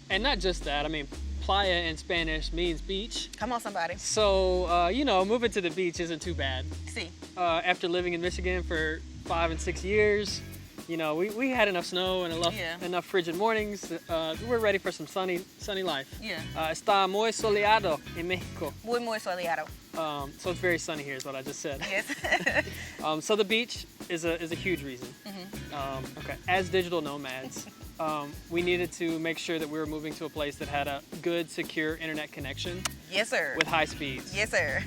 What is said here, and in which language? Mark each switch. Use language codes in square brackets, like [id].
[en] And not just that, I mean, Playa in Spanish means beach. Come on, somebody. So, moving to the beach isn't too bad. See. After living in Michigan for 5 and 6 years, we had enough snow and enough frigid mornings. We're ready for some sunny life. Yeah. [es] Está muy soleado en Mexico. Muy soleado. [en] So it's very sunny here is what I just said. Yes. So the beach is a huge reason. Okay. As digital nomads, we needed to make sure that we were moving to a place that had a good, secure internet connection. Yes, sir. With high speeds. Yes, sir.